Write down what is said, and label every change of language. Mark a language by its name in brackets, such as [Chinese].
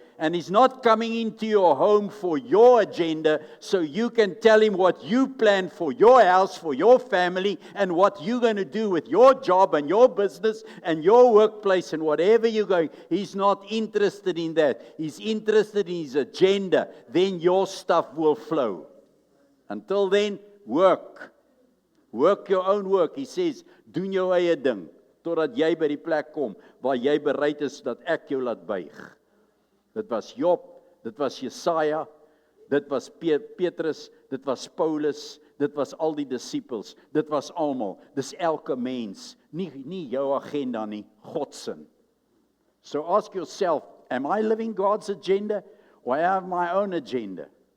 [English] And He's not coming into your home for your agenda so you can tell Him what you plan for your house, for your family, and what you're going to do with your job and your business and your workplace and whatever you're going. He's not interested in that. He's interested in His agenda. Then your stuff will flow. Until then, work. Work your own work. He says, [Afrikaans] doen jou eie ding, totdat jy by die plek kom, waar jy bereid is dat ek jou laat buig. Dit was Job, dit was Jesaja, dit was Petrus, dit was Paulus, dit was al die disippels, dit was almal, dis elke mens, nie jou agenda nie, God se. [English] So ask yourself, am I living God's agenda, or I have my own agenda?